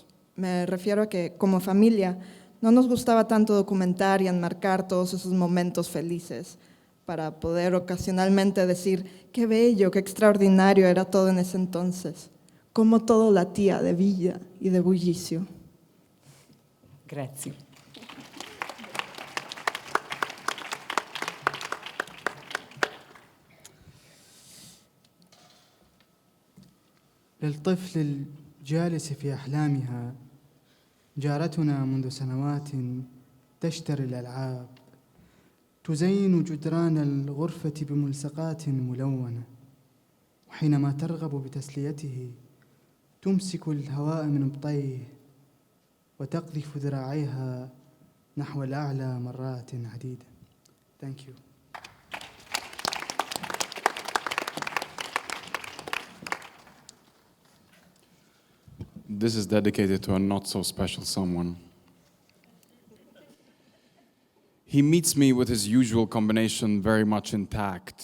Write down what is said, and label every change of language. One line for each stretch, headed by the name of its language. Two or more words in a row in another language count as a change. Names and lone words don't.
Spanish: Me refiero a que, como familia, no nos gustaba tanto documentar y enmarcar todos esos momentos felices para poder ocasionalmente decir qué bello, qué extraordinario era todo en ese entonces, cómo todo latía de vida y de bullicio.
Italian: Grazie.
Arabic: للطفل الجالس في أحلامها جارتنا منذ سنوات تشتري الألعاب، تزين جدران الغرفة بملصقات ملونة، وحينما ترغب بتسليته تمسك الهواء من ابطيه وتقذف ذراعيها نحو الأعلى مرات عديدة.
English: Thank you. This is dedicated to a not-so-special someone. He meets me with his usual combination very much intact.